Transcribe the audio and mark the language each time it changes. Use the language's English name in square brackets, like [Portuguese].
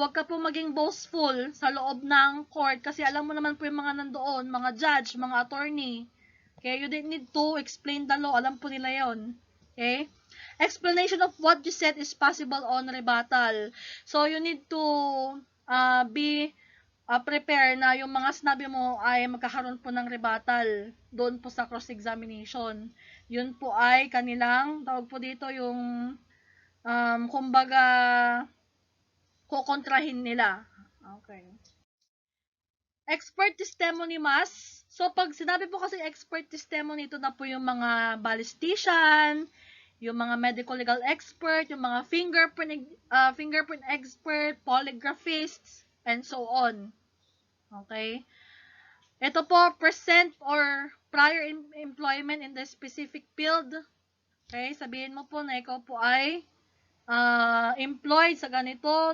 [Filipino] Huwag ka po maging boastful sa loob ng court kasi alam mo naman po yung mga nandoon, mga judge, mga attorney. [English] Okay? You don't need to explain the law. [Filipino] Alam po nila yon. [English] Okay? Explanation of what you said is possible on rebuttal. [Filipino] So, [English] you need to be prepare [Filipino] na yung mga sinabi mo ay magkakaroon po ng rebuttal doon po sa cross-examination. Yun po ay kanilang, tawag po dito yung, kumbaga, kukontrahin nila. Okay. [English] Expert testimony must. So, [Filipino] pag sinabi po kasi [English] expert testimony, ito na po yung mga ballistician, yung mga medical legal expert, yung mga fingerprint expert, polygraphists, and so on. Okay? Ito po, present or prior employment in the specific field. Okay? [Filipino] Sabihin mo po na ikaw po ay employed sa ganito.